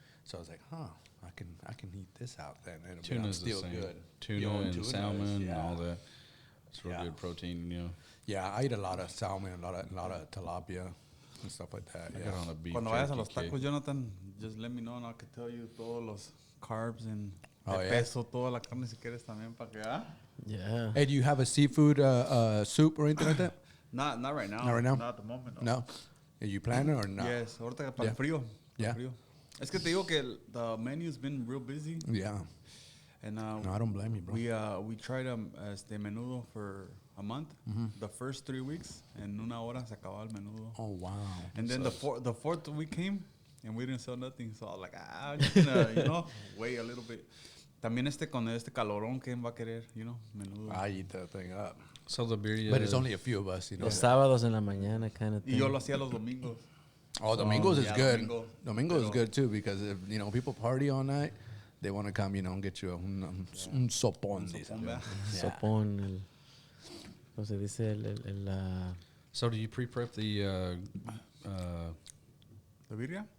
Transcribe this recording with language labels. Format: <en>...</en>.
<en>So I was like, I can eat this out then, and Tuna's still the same. good. Tuna and salmon and all that. It's real Yeah. good protein, Yeah, I eat a lot of salmon, a lot of tilapia and stuff like that. I Yeah. got on a beef</en> <es>Cuando vayas a los</es> <en>jerky tacos, Jonathan, just let me know and I can tell you</en> <es>todos los</es> <en>carbs and Oh,</en> <es>de</es> <en>yeah?</en> <es>peso, toda la carne si quieres también para que,</es> <en>yeah. Hey, do you have a seafood soup or anything like that? Not right now. Not right now? Not at the moment. No. Are you planning or not?</en> <es>Yes, ahorita para</es> <en>Yeah.</en> <es>el frío.</es> <en>Yeah.</en> <es>El frío. Es que te digo que</es> <en>the menu's been real busy. Yeah. And No, I don't blame you, bro. we tried menudo for a month. The first 3 weeks,</en> <es>en una hora se acababa el menudo.</es> <en>Oh, wow. And then the fourth week came, and we didn't sell nothing. So I was like, I'm just gonna, wait a little bit.</en> <es>También con este calorón, ¿quién va a querer, menudo?</es> <en>I eat that thing up. So the birria, But it's only a few of us,</en> <es>Los sábados en la mañana</es> <en>kind of</en> <es>Y</es> <en>thing.</en> <es>yo lo hacía los domingos.</es> <en>Oh, Domingos is yeah, good.</en> <es>Domingo.</es> <en>Domingos is</en> <es>Pero-</es> <en>good too because if people party all night, they want to come, and get you</en> <es>un sopón. dicen. ¿verdad? Sopón, ¿cómo se dice?</es> <en>So do you pre-prep the</en> <es>¿De birria?</es>